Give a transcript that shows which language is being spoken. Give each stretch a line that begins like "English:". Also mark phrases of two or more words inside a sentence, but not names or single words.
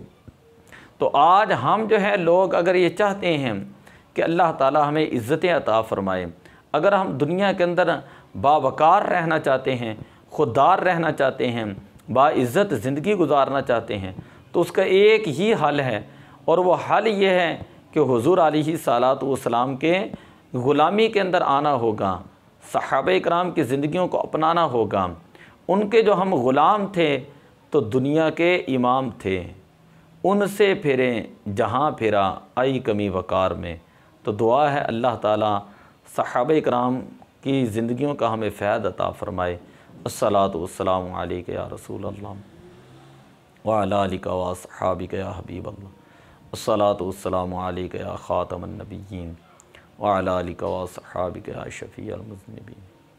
Urdu: تو آج ہم جو ہے لوگ اگر یہ چاہتے ہیں کہ اللہ تعالیٰ ہمیں عزتیں عطا فرمائے، اگر ہم دنیا کے اندر باوقار رہنا چاہتے ہیں، خوددار رہنا چاہتے ہیں، باعزت زندگی گزارنا چاہتے ہیں، تو اس کا ایک ہی حل ہے اور وہ حل یہ ہے کہ حضور
Arabic: عليه الصلاة والسلام
Urdu: کے غلامی کے اندر آنا ہوگا، صحابہ کرام کی زندگیوں کو اپنانا ہوگا. ان کے جو ہم غلام تھے تو دنیا کے امام تھے، ان سے پھریں جہاں پھرا آئی کمی وقار میں. تو دعا ہے اللہ تعالیٰ صحابہ کرام کی زندگیوں کا ہمیں فیض عطا فرمائے.
Arabic: الصلاة والسلام عليك يا رسول الله وعلى آلك وأصحابك يا حبيب الله. الصلاة والسلام عليك يا خاتم النبيين وعلى آلك وأصحابك يا شفيع المذنبين.